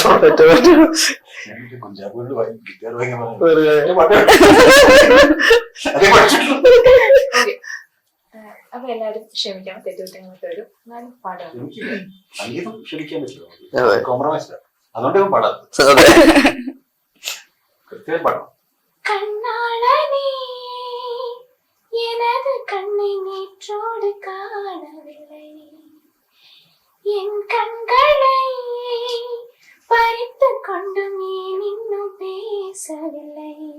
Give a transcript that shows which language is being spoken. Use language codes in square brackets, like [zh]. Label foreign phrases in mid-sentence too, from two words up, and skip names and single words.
[ml] അപ്പൊ എല്ലാരും ക്ഷമിക്കണം, തെറ്റുകുറ്റങ്ങളൊക്കെ വരും. എന്നാലും പാടാം. സംഗീതം ക്ഷമിക്കാൻ പറ്റില്ല. കോംപ്രമൈസ് അതുകൊണ്ട് പാടാം. കൃത്യമായി പാടാം. [ta] கண்ணாளனே எனது கண்ணை நேற்றோடு காணவில்லை, என் கண்களை பறித்து கொண்டும் ஏன் இன்னும் பேசவில்லை,